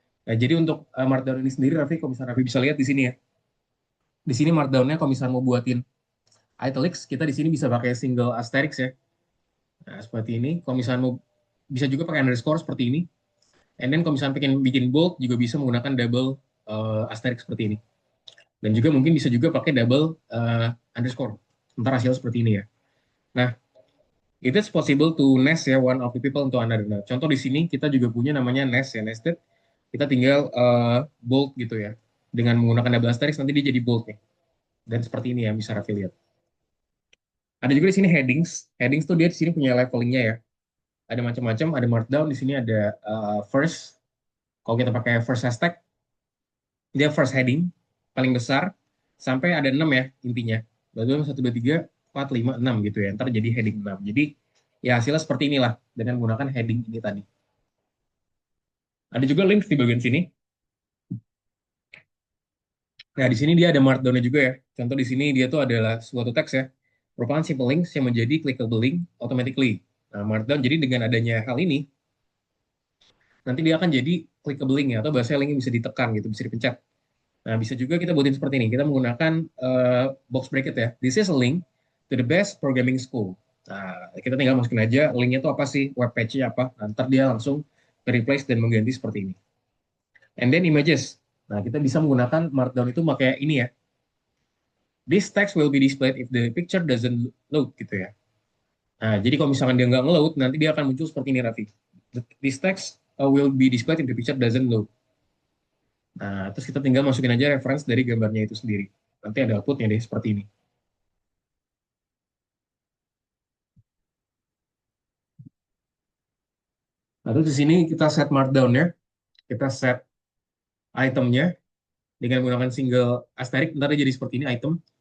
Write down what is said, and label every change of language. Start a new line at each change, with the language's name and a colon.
Indonesian: Nah, jadi untuk markdown ini sendiri, Raffi, kalau misalnya Raffi bisa lihat di sini ya. Di sini markdown-nya kalau misalnya mau buatin italics, kita di sini bisa pakai single asterisk ya. Nah, seperti ini. Kalau misalnya mau bisa juga pakai underscore seperti ini.
English: And then
Indonesian: kalau misalnya pengen bikin bold juga bisa menggunakan double asterisk seperti ini. Dan juga mungkin bisa juga pakai double underscore. Sementara hasil seperti ini ya.
English: Nah, it is possible to nest ya one of the people into another.
Indonesian: Nah, contoh di sini kita juga punya namanya nest ya, nested. Kita tinggal bold gitu ya. Dengan menggunakan double asterisk nanti dia jadi bold nih. Dan seperti ini ya bisa Raffi lihat. Ada juga di sini headings. Headings tuh dia di sini punya levelingnya ya. Ada macam-macam, ada markdown, di sini ada first. Kalau kita pakai first hashtag, dia first heading paling besar sampai ada 6 ya intinya. Lalu 1 2 3 4 5 6 gitu ya. Ntar jadi heading 6. Jadi ya hasilnya seperti inilah dengan menggunakan heading ini tadi. Ada juga links di bagian sini. Nah, di sini dia ada markdown-nya juga ya. Contoh di sini dia tuh adalah suatu teks ya. Merupakan simple links yang menjadi
English: clickable link automatically.
Indonesian: Nah, markdown jadi dengan adanya hal ini, nanti dia akan jadi clickable link ya, atau bahasa link yang bisa ditekan gitu, bisa dipencet. Nah, bisa juga kita buatin seperti ini. Kita menggunakan box bracket ya.
English: This is a link to the best programming school.
Indonesian: Nah, kita tinggal masukin aja linknya itu apa sih, web page-nya apa. Nah, ntar dia langsung replace dan mengganti seperti ini.
English: And then images.
Indonesian: Nah, kita bisa menggunakan markdown itu pakai ini ya.
English: This text will be displayed if the picture doesn't load
Indonesian: gitu ya. Nah, jadi kalau misalkan dia nggak nge-load, nanti dia akan muncul seperti ini, Raffi.
English: This text will be displayed if the picture doesn't load.
Indonesian: Nah, terus kita tinggal masukin aja reference dari gambarnya itu sendiri. Nanti ada outputnya deh seperti ini. Nah, terus di sini kita set markdown-nya, kita set itemnya dengan menggunakan single asterisk, ntar dia jadi seperti ini item.